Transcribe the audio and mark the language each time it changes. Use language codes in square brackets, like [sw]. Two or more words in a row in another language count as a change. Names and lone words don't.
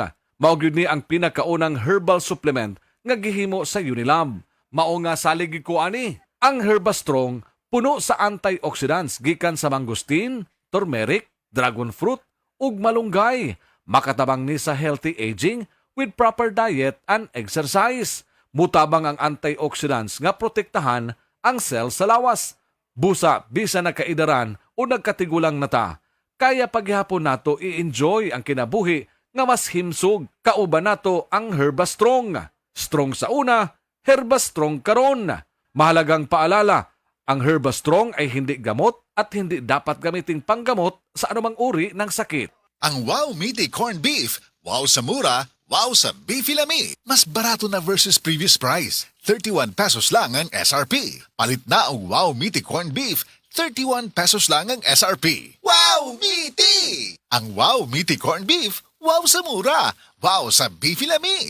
[ceb] Mao gyud ni ang pinakaunang herbal supplement nga gihimo sa Unilab. Mao nga salig ko ani, ang Herbastrong puno sa antioxidants gikan sa mangustin, turmeric, dragon fruit, ug malunggay. Makatabang ni sa [en] healthy aging with proper diet and exercise. [ceb] Mutabang ang antioxidants nga protektahan ang cell sa lawas. Busa, bisa nagkaidaran o nagkatigulang nata. Kaya paghihapon nato i-enjoy ang kinabuhi nga mas himsog. Kauban nato ang Herbastrong. Strong sa una, Herbastrong karon. [tl] Mahalagang paalala, ang Herbastrong ay hindi gamot at hindi dapat gamiting panggamot sa anumang uri ng sakit. [ceb] Ang Wow Meaty Corned Beef, wow sa mura, wow sa Beefy Lami. Mas barato na [en] versus previous price. [ceb] 31 pesos lang ang SRP. Palit na ang Wow Meaty Corned Beef, 31 pesos lang ang SRP. Wow Meaty! Ang Wow Meaty Corned Beef, wow sa mura, wow sa Beefy Lami.